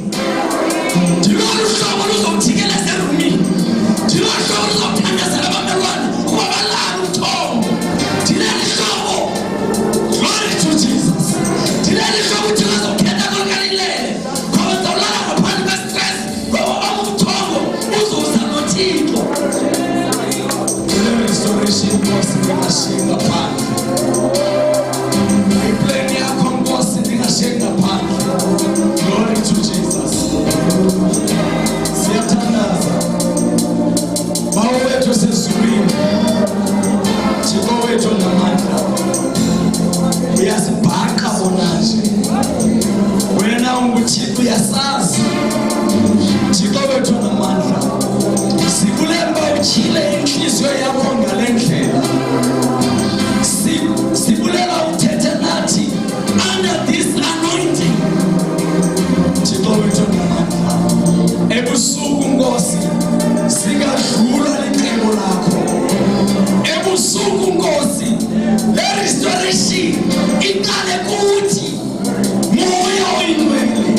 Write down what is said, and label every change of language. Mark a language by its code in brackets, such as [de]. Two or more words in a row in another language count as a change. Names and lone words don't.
[xh] Ndilolu hlobo luzomjikeleza erumini, ndilolu hlobo luzomthandazela abamelwane kuba balala uthongo, ndileli hlobo. [en] Glory to Jesus. [xh] Ndileli hlobo uthixo azokhetha kolkalilele ngoba ndizawulala ngaphandle kwestress ngoba uthongo uzuza noThixo. Kule restoration Nkosi ndingashiyi ngaphandle, iplan yakho Nkosi ndingashiyi ngaphandle. [en] Glory to Jesus. [xh] Siyathandaza Bawo wethu sezulwini, Thixo wethu namandla, uyasibhaqa bonanje. Wena unguThixo uyasazi, Thixo wethu namandla, sikulemba utshile inhliziyo yakho ngale ndlela. Sibulela uthethe nathi [en] under this anointing. [xh] Thixo wethu namandla, ebusuku Nkosi singadlula licebo lakho. Ebusuku Nkosi le restoration iqale kuthi moya oyingcwele.